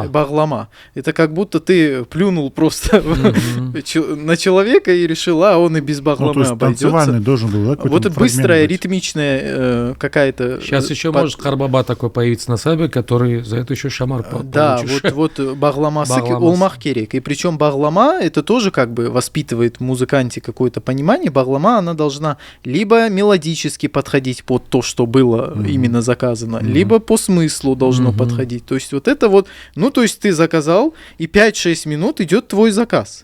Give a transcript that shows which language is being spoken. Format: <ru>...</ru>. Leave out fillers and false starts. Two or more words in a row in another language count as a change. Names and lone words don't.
<ru>Это баглама. Это как будто ты плюнул просто на человека и решил, он и без Ну, багламы то есть танцевальный обойдется. должен был, да, какой-то Вот это фрагмент быстрая, быть? ритмичная какая-то... сейчас еще может Харбаба такой появиться на свадьбе, который за это еще шамар Да, получишь.</ru> <crh>вот багламасы Багламасы. олмах керек.</crh> <ru>И причем баглама это тоже как бы воспитывает в музыканте какое-то понимание. Баглама, она должна либо мелодически подходить под то, что было именно заказано, либо по смыслу должно подходить. То есть вот это вот, то есть ты заказал, и 5-6 минут идет твой заказ.</ru>